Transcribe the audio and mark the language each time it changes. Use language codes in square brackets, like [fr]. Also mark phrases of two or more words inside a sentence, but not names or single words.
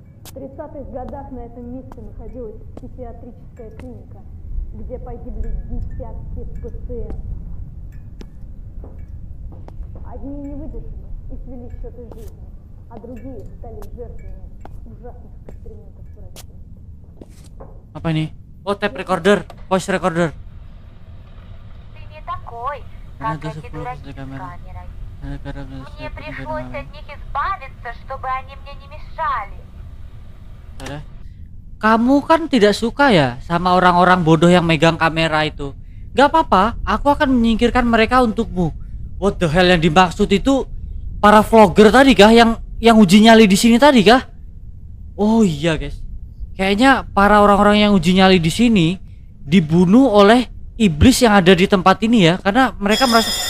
[ru] В 30-х годах на этом месте находилась психиатрическая клиника. где погибли десятки пациентов. Одни не выдержали и свели счеты жизни, а другие стали жертвами ужасных экспериментов правительства. [id] Apa ini? [en] Oh, tape recorder, voice recorder. [ru] Ты не такой, Она как до сих эти пор дураки возле с камеры. камерой. [id] Gara-gara [ru] Мне пришлось от них избавиться, чтобы они мне не мешали. [id] Ada. Kamu kan tidak suka ya sama orang-orang bodoh yang megang kamera itu. Gak apa-apa, aku akan menyingkirkan mereka untukmu. [en] What the hell, [id] yang dimaksud itu para vlogger tadi kah, yang uji nyali di sini tadi kah? Oh iya guys, kayaknya para orang-orang yang uji nyali di sini dibunuh oleh iblis yang ada di tempat ini ya, karena mereka merasa.